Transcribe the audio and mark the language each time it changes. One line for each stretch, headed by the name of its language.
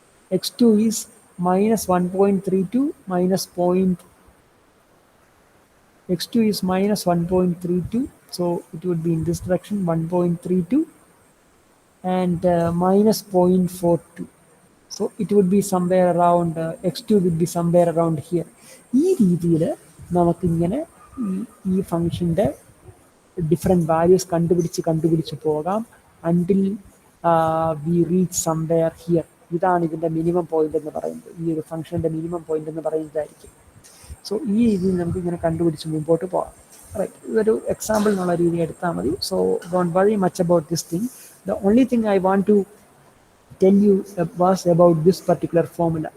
English: x2 is -1.32 x2 is -1.32, so it would be in this direction 1.32 and -0.42, so it would be somewhere around x2 would be somewhere around here.
Malayalam: ഈ രീതിയിൽ നമുക്കിങ്ങനെ ഈ ഫംഗ്ഷൻ്റെ different values കണ്ടുപിടിച്ച് പോകാം
English: Until we reach somewhere here.
Malayalam: ഇതാണ് ഇതിൻ്റെ minimum point എന്ന് പറയുന്നത്. ഈ ഒരു ഫംഗ്ഷൻ്റെ മിനിമം പോയിന്റ് എന്ന് പറയുന്നതായിരിക്കും. സോ ഈ രീതിയിൽ നമുക്ക് ഇങ്ങനെ കണ്ടുപിടിച്ച് മുമ്പോട്ട് പോകാം. റൈറ്റ്, ഇതൊരു എക്സാമ്പിൾ എന്നുള്ള രീതി എടുത്താൽ മതി.
English: So don't worry much about this thing. The only thing I want to tell you was about this particular formula.